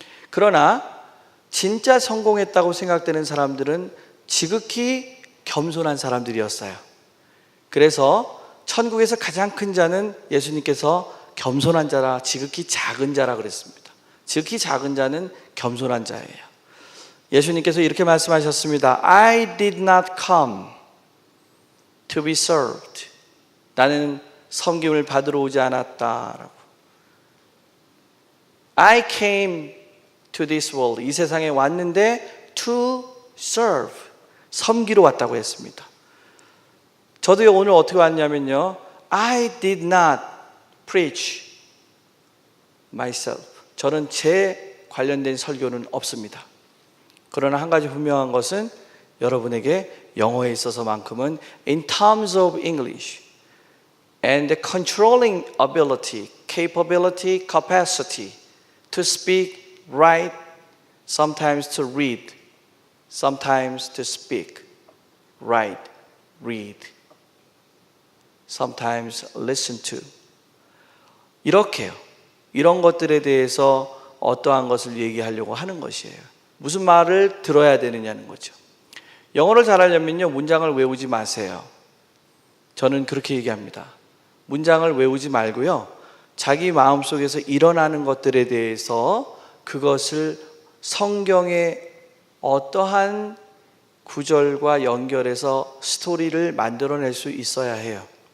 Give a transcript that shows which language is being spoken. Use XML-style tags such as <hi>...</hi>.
<ko>그러나 진짜 성공했다고 생각되는 사람들은 지극히 겸손한 사람들이었어요. 그래서 천국에서 가장 큰 자는 예수님께서 겸손한 자라, 지극히 작은 자라 그랬습니다. 지극히 작은 자는 겸손한 자예요. 예수님께서 이렇게 말씀하셨습니다.</ko> <en>I did not come to be served.</en> <ko>나는 섬김을 받으러 오지 않았다라고.</ko> <en>I came to this world.</en> <ko>이 세상에 왔는데</ko> <en>to serve.</en> <ko>섬기러 왔다고 했습니다. 저도 오늘 어떻게 왔냐면요.</ko> <en>I did not preach myself.</en> <ko>저는 제 관련된 설교는 없습니다. 그러나 한 가지 분명한 것은 여러분에게 영어에 있어서만큼은</ko> <en>in terms of English and the controlling ability, capability, capacity to speak, write, sometimes to read, sometimes to speak, write, read, sometimes listen to.</en> <ko>이렇게요. 이런 것들에 대해서 어떠한 것을 얘기하려고 하는 것이에요. 무슨 말을 들어야 되느냐는 거죠. 영어를 잘하려면요, 문장을 외우지 마세요. 저는 그렇게 얘기합니다. 문장을 외우지 말고요, 자기 마음속에서 일어나는 것들에 대해서 그것을 성경의 어떠한 구절과 연결해서 스토리를 만들어낼 수 있어야 해요.</ko>